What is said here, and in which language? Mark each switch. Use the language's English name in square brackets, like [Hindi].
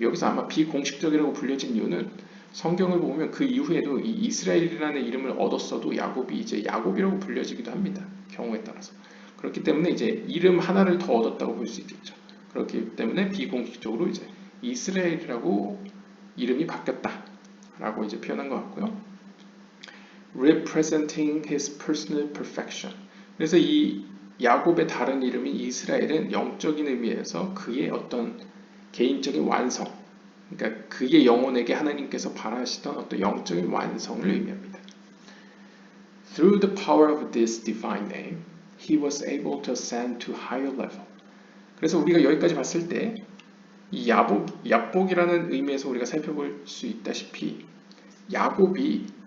[Korean] 여기서 아마 비공식적이라고 불려진 이유는 성경을 보면 그 이후에도 이 이스라엘이라는 이름을 얻었어도 야곱이 이제 야곱이라고 불려지기도 합니다. 경우에 따라서. 그렇기 때문에 이제 이름 하나를 더 얻었다고 볼 수 있겠죠. 그렇기 때문에 비공식적으로 이제 이스라엘이라고 이름이 바뀌었다라고 이제 표현한 것 같고요. [English] Representing his personal perfection. [Korean] 그래서 이 야곱의 다른 이름인 이스라엘은 영적인 의미에서 그의 어떤 개인적인 완성, 그러니까 그의 영혼에게 하나님께서 바라시던 어떤 영적인 완성을 의미합니다. [English] Through the power of this divine name, he was able to ascend to higher level. [Korean] 그래서 우리가 여기까지 봤을 때 이 야복이라는 의미에서 우리가 살펴볼 수 있다시피 야곱이